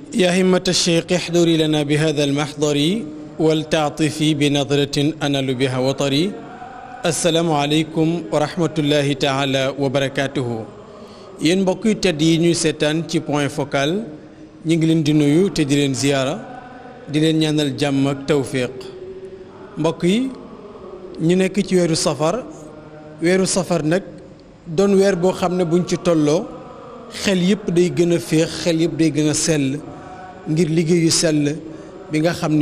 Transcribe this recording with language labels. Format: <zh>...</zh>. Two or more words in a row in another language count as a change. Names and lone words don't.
<ar>يا همة الشيخ احضري لنا بهذا المحضر ولتعطفي بنظرة أنال بها وطري السلام عليكم ورحمة الله تعالى وبركاته</ar> <wo>yéen mbokk yu tedd yi ñuy seetaan ci point focal ñu ngi leen di nuyu te di leen ziyaara di leen ñaanal jàmm ak tawfiq mbokk yi ñu nekk ci weeru safar nag doon weer boo xam ne buñ ci tolloo xel yëpp day gën a féex xel yëpp day gën a sell ngir liggéeyu sell bi nga xam</wo>